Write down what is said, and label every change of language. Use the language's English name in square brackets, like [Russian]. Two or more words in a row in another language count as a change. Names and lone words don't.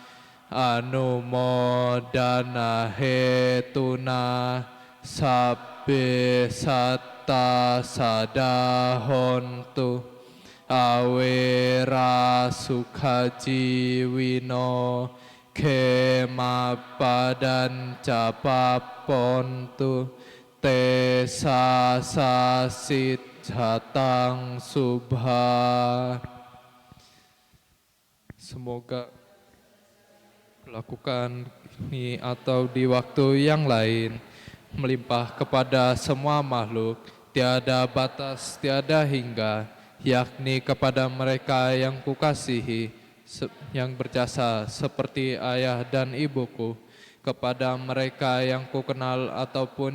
[Pali] anumodana hetuna sabbe satta sadahontu awera sukhajiwino kemapadan capapontu te sasasit jatang subha. [Indonesian] Semoga lakukan ini atau di waktu yang lain melimpah kepada semua makhluk, tiada batas, tiada hingga, yakni kepada mereka yang kukasihi, yang berjasa seperti ayah dan ibuku, kepada mereka yang kukenal ataupun